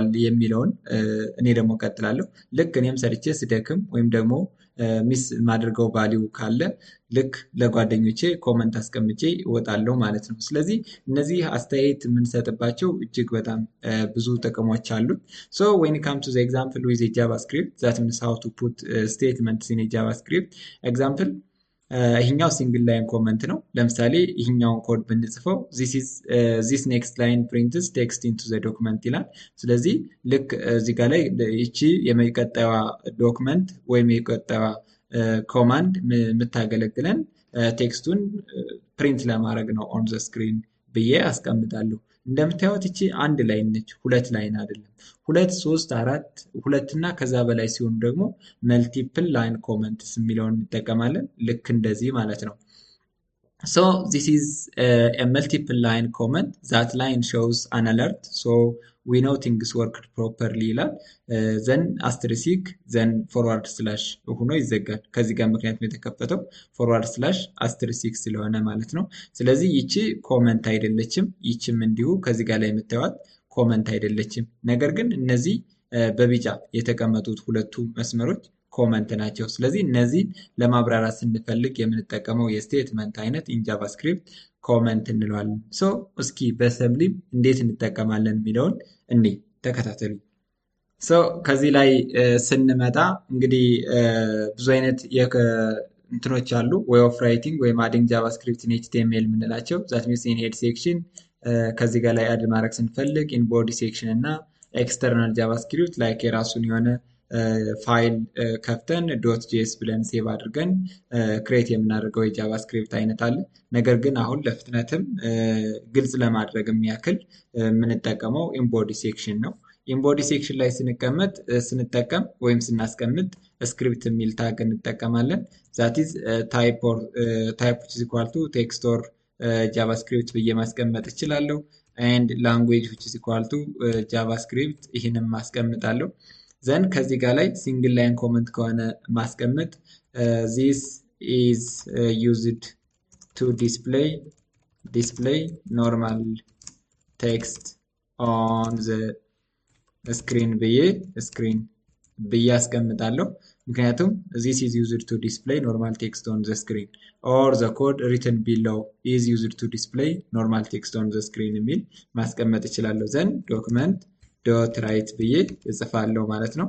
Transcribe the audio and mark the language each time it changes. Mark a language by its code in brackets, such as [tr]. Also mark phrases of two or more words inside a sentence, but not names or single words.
[am] የሚለውን እኔ ደግሞ ቀጥላለሁ። ልክ እኔም ሰርቼ ስደክም ወይም ደግሞ ሚስ ማድረገው ቫልዩ ካለ ልክ ለጓደኞቼ ኮመንት አስቀምጬ እወጣለሁ ማለት ነው። ስለዚህ እነዚህ አስተያየት የምንሰጥባቸው እጅግ በጣም ብዙ ጥቅሞች አሉት። [en] when it comes to the example with a JavaScript, that means how to put statements in a JavaScript example ይሄኛው single line [am] ኮመንት ነው። ለምሳሌ ይሄኛውን ኮድ ብንጽፈው [en] this next line prints text into the document [am] ይላል። ስለዚህ ልክ እዚህ ጋር ላይ እቺ የመቀጠያዋ ዶክመንት ወይም የቀጠያዋ ኮማንድ የምታገለግለን ቴክስቱን ፕሪንት ለማድረግ ነው [en] on the screen [am] ብዬ አስቀምጣለሁ። እንደምታዩት እቺ አንድ ላይን ነች፣ ሁለት ላይን አይደለም። 2 3 4 ሁለት እና ከዛ በላይ ሲሆን ደግሞ [en] multiple line comments [am] የሚለውን እንጠቀማለን። ልክ እንደዚህ ማለት ነው። [en] this is a multiple line comment. That line shows an alert, so we know things worked properly ይላል። then asterisk then forward [am] slash ሆኖ ይዘጋል። ከዚህ ጋር ምክንያቱም የተከፈተው [en] forward slash asterisk [am] ስለሆነ ማለት ነው። ስለዚህ ይቺ ኮመንት አይደለችም፣ ይቺም እንዲሁ ከዚህ ጋር ላይ የምታዩት ኮመንት አይደለችም። ነገር ግን እነዚህ በቢጫ የተቀመጡት ሁለቱ መስመሮች ኮመንት ናቸው። ስለዚህ እነዚህን ለማብራራት ስንፈልግ የምንጠቀመው የስቴትመንት አይነት [en] in JavaScript [am] ኮመንት እንለዋለን። እስኪ በሰብሊም እንዴት እንጠቀማለን የሚለውን ተከታተሉ። ከዚህ ላይ ስንመጣ እንግዲህ ብዙ አይነት እንትኖች አሉ። [en] way of writing [am] ወይም [en] adding JavaScript in HTML [am] የምንላቸው [en] that means in head section [am] ከዚህ ጋር ላይ አድ ማድረግ ስንፈልግ [en] in body section [am] እና [en] external JavaScript like [am] የራሱን የሆነ ፋይል ከፍተን .js ብለን ሴቭ አድርገን ክሬት የምናደርገው የጃቫስክሪፕት አይነት አለ። ነገር ግን አሁን ለፍጥነትም ግልጽ ለማድረግ የሚያክል የምንጠቀመው [en] in body section [am] ነው። [en] in body section [am] ላይ ስንጠቀም ወይም ስናስቀምጥ ስክሪፕት የሚል ታግ እንጠቀማለን። [en] that is type which is equal to text or [am] ጃቫስክሪፕት ብዬ ማስቀመጥ እችላለሁ። [en] and language which is equal to [am] ጃቫስክሪፕት ይህንም ማስቀምጣለሁ። ዘን ከዚህ ጋር ላይ [en] single line comment [am] ከሆነ ማስቀመጥ [en] this is used to display normal text on the screen [am] ብዬ አስቀምጣለሁ። ምክንያቱም [en] this is used to display normal text on the screen or the code written below is used to display normal text on the screen [am] የሚል ማስቀመጥ እችላለሁ። ዘን [en] document dot write [am] ብዬ እጽፋለሁ ማለት ነው።